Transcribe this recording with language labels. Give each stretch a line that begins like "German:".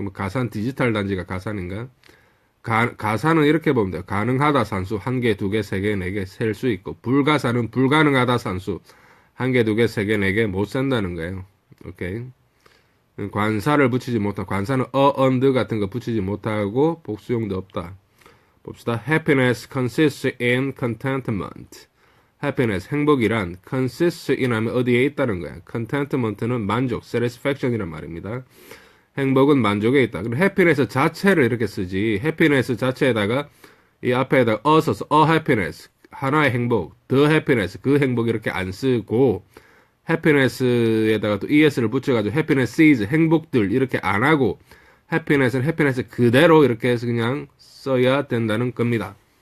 Korean: 가산 디지털 단지가 가산인가? 가사는 이렇게 보면 돼요. 가능하다 산수 1개, 2개, 3개, 4개 셀 수 있고 불가사는 불가능하다 산수 1개, 2개, 3개, 4개 못 센다는 거예요. 오케이. 관사를 붙이지 못하고 관사는 언드 같은 거 붙이지 못하고 복수형도 없다. 봅시다.
English: Happiness consists in contentment.
Korean: Happiness, 행복이란
English: consists in
Korean: 하면 어디에 있다는 거야. contentment는 만족, satisfaction이란 말입니다. 행복은 만족에 있다. 그럼 happiness 자체를 이렇게 쓰지. happiness 자체에다가 이 앞에다가 써서 happiness, 하나의 행복, the happiness, 그 행복 이렇게 안 쓰고 happiness에다가 또 es를 붙여가지고 happinesses, 행복들 이렇게 안 하고 happiness는 happiness 그대로 이렇게 해서 그냥 써야 된다는 겁니다.